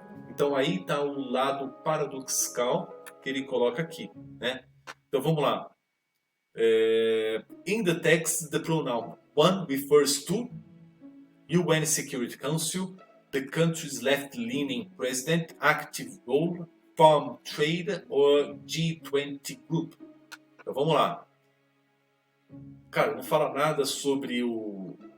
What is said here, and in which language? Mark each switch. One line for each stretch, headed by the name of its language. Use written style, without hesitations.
Portuguese: Então aí está o lado paradoxal que ele coloca aqui, né? Então vamos lá.
English: In the text, the pronoun one refers to UN Security Council, the country's left-leaning president, active role, farm trade or G20 Group.
Portuguese: Então vamos lá. Cara, não fala nada sobre o